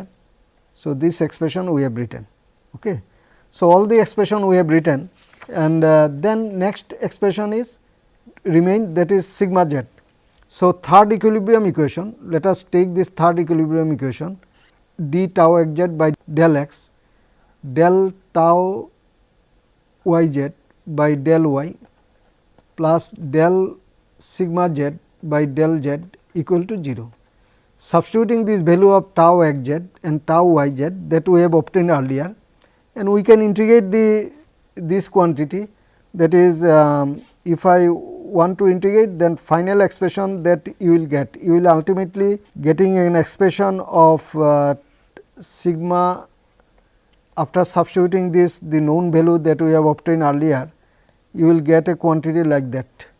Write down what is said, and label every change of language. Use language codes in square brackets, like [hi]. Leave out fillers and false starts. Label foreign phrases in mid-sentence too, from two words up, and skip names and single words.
[en] So, this expression we have written. Okay. So, all the expression we have written, and then next expression is remain, that is sigma z. So, third equilibrium equation, let us take this third equilibrium equation d tau x z by del x del tau yz by del y plus del sigma z by del z equal to 0. Substituting this value of tau xz and tau yz that we have obtained earlier, and we can integrate this quantity, that is if I want to integrate, then final expression that you will ultimately getting an expression of sigma after substituting this the known value that we have obtained earlier, you will get a quantity like that.